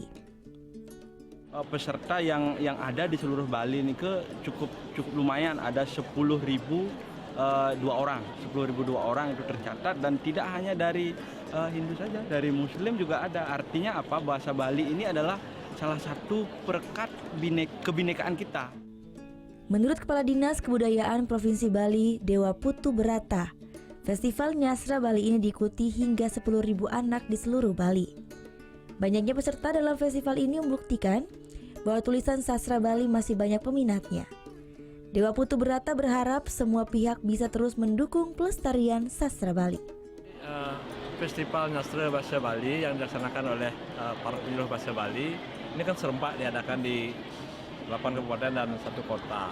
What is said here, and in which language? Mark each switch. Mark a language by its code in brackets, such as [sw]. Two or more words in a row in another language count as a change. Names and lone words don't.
[id] Peserta yang ada di seluruh Bali ini cukup lumayan, ada 10.000 dua orang itu tercatat, dan tidak hanya dari Hindu saja, dari Muslim juga ada. Artinya apa? Bahasa Bali ini adalah salah satu perekat kebinekaan kita. Menurut Kepala Dinas Kebudayaan Provinsi Bali, Dewa Putu Berata, Festival Nyastra Bali ini diikuti hingga 10.000 anak di seluruh Bali. Banyaknya peserta dalam festival ini membuktikan bahwa tulisan sastra Bali masih banyak peminatnya. Dewa Putu Berata berharap semua pihak bisa terus mendukung pelestarian sastra Bali. Festival Nyastra Bahasa Bali yang dilaksanakan oleh para penyuluh bahasa Bali ini kan serempak diadakan di 8 kabupaten dan 1 kota.